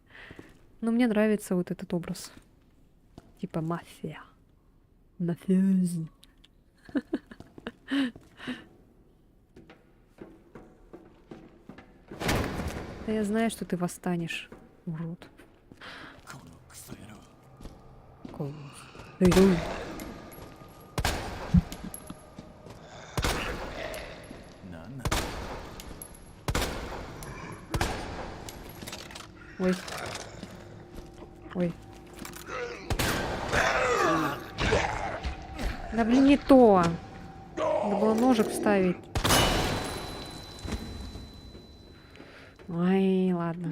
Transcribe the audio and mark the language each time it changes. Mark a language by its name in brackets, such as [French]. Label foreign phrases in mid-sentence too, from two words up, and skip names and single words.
[Russian] Но мне нравится вот этот образ. Типа мафия. Мафиози. Да я знаю, что ты восстанешь, урод. [Japanese] このクソ野郎。 なんなんだ。 [Russian] Ой. Ой. Да блин, не то. Надо было ножик вставить. Ой, ладно.